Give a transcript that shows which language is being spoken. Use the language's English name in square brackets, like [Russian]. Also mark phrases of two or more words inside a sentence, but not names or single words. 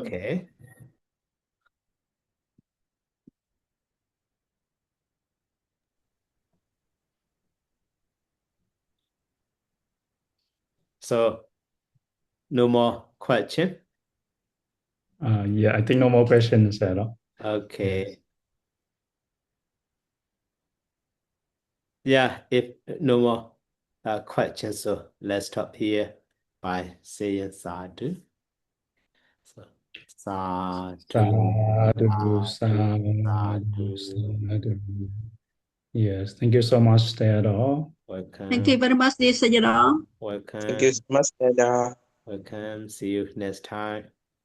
[English] Okay. So no more question. Yeah, I think no more questions at all. Okay. Yeah, if no more questions, so let's stop here by saying sadhu. So sadhu, Sadhu, sadhu, sadhu, sadhu. sadhu. Yes, thank you so much, Theodore. Welcome. Thank you very much, dear Sayadaw. Welcome. Thank you so much, Dada. Welcome. See you next time.